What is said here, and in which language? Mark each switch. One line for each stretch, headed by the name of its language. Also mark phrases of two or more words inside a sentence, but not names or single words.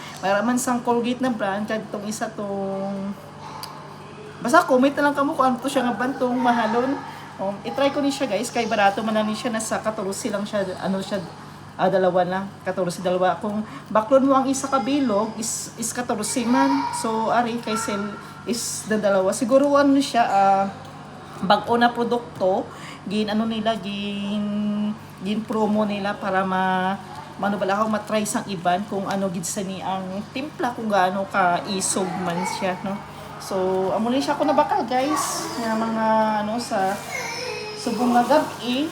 Hiligaynon: Mayroon sang Colgate na brand kag tong isa tong basta comment na lang kamo kung ano to siya nga brand tong mahalon. I-try ko ni siya guys kay barato man lang ni siya, nasa 14 lang siya, ano siya, dalawa lang, 14 dalawa. Kung baklon mo ang isa kabilog is 14 man. So ari kay sale is dalawa. Siguro ano siya, bag-o na produkto, gin promo nila para matry sang iban kung ano gid sa ni ang timpla kung gaano ka isog man siya no. So amo ni siya ko nabakal guys nga mga ano sa subong nga gabi.